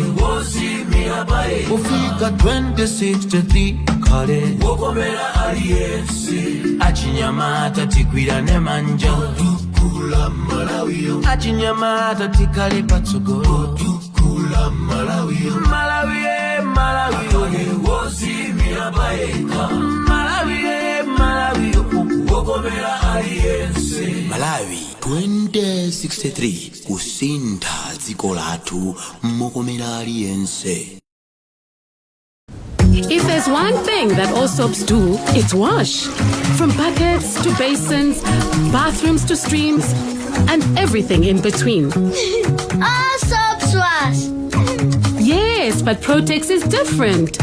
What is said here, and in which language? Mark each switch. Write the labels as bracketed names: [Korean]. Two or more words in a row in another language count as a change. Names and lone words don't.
[Nyanja] wosi miabae ufika 2063 akale wokomera aliyense achinyamata tigwira ne manja tukula Malawi achinyamata tikale patsogolo tukula Malawi Malawi wosi miabae Malawi wokomera aliyense Malawi 2063 kusinda dziko lathu mokomera aliyense. [English] If there's one thing that all soaps do, it's wash. From buckets to basins, bathrooms to streams, and everything in between. All soaps wash. Yes, but Protex is different.